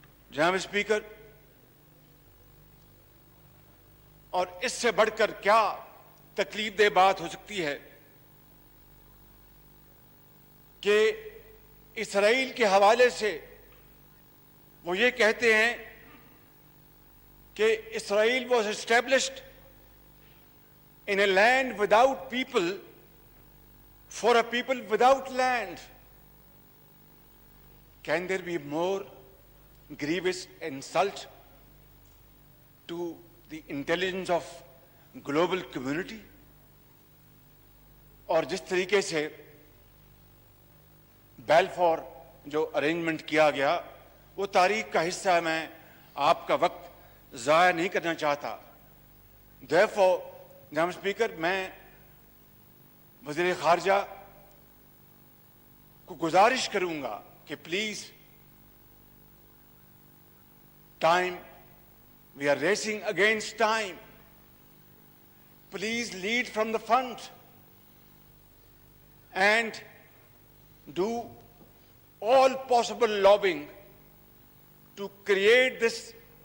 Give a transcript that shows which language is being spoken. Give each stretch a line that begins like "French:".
Urdu: جناب اسپیکر، اور اس سے بڑھ کر کیا تکلیف دہ بات ہو سکتی ہے کہ اسرائیل کے حوالے سے وہ یہ کہتے ہیں کہ
English: Israel was established in a land without people for a people without land. Can there be more grievous insult to the intelligence of global community?
Urdu: اور جس طریقے سے بیلفور جو ارینجمنٹ کیا گیا وہ تاریخ کا حصہ ہے، میں آپ کا وقت ضائع نہیں کرنا چاہتا.
English: Therefore
Urdu: جناب اسپیکر، میں وزیر خارجہ کو گزارش کروں گا کہ
English: please, time, we are racing against time, please lead from the front and do all possible lobbying to create this